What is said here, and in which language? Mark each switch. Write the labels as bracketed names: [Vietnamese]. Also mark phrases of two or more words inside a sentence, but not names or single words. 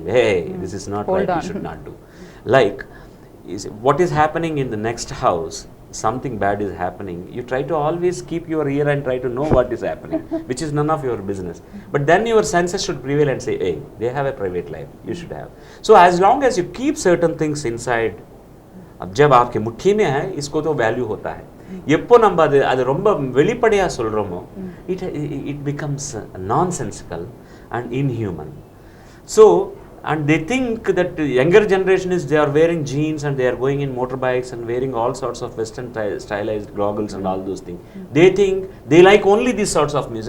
[English] Hey, this is not right, you should not do. Like, what is happening in the next house, something bad is happening, you try to always keep your ear and try to know what is happening, which is none of your business. But then your senses should prevail and say, hey, they have a private life, you should have. So as long as you keep certain things inside, [Hindi] अब जब आपके मुट्ठी में है, इसको तो वैल्यू होता है. [Tamil] எப்போ நம்ம அது ரொம்ப வெளிப்படையா சொல்றோமோ, [English] it becomes nonsensical and inhuman. So, and they think that the younger generation is, they are wearing jeans and they are going in motorbikes and wearing all sorts of Western stylized goggles and all those things. They think they like only these sorts of music.